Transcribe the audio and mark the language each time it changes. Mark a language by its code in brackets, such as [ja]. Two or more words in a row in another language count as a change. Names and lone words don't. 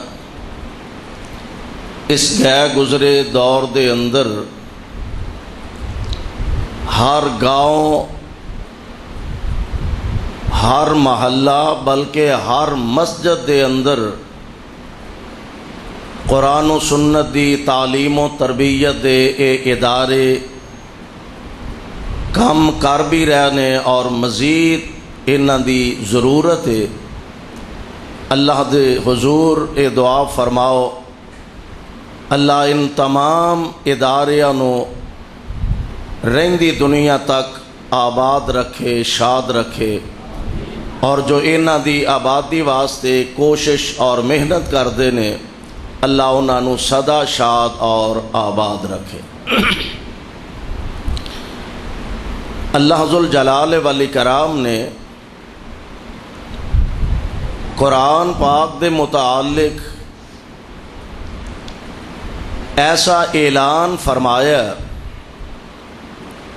[pa] اس گئے گزرے دور دے اندر ہر گاؤں، ہر محلہ، بلکہ ہر مسجد دے اندر قرآن و سنت دی تعلیم و تربیت دے اے ادارے کم کر بھی رہنے، اور مزید انہاں دی ضرورت ہے۔ اللہ دے حضور اے دعا فرماؤ، اللہ ان تمام اداریاں نو رہندی دنیا تک آباد رکھے، شاد رکھے، اور جو انہاں دی آبادی واسطے کوشش اور محنت کردے نے اللہ انہاں نو سدا شاد اور آباد رکھے۔ اللہ ذوالجلال والاکرام نے قرآن پاک دے متعلق ایسا اعلان فرمایا